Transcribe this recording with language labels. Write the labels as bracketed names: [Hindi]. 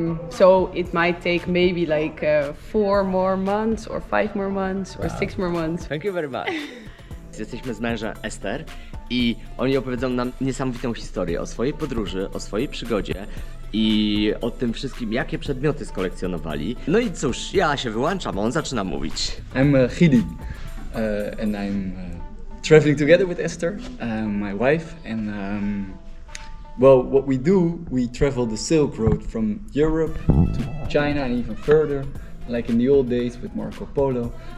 [English] So it might take maybe like 4 more months or 5 more months or 6 more months. Thank you very much. [Polish] Jesteśmy z mężem Esther i oni opowiedzą nam niesamowitą historię o swojej podróży, o swojej przygodzie i o tym wszystkim, jakie przedmioty skolekcjonowali. No i cóż, ja się wyłączam, on zaczyna mówić. [English] I'm Gidi and I'm traveling together with Esther, my wife, and well, what we do, we travel the Silk Road from Europe to China and even further, like in the old days with Marco Polo.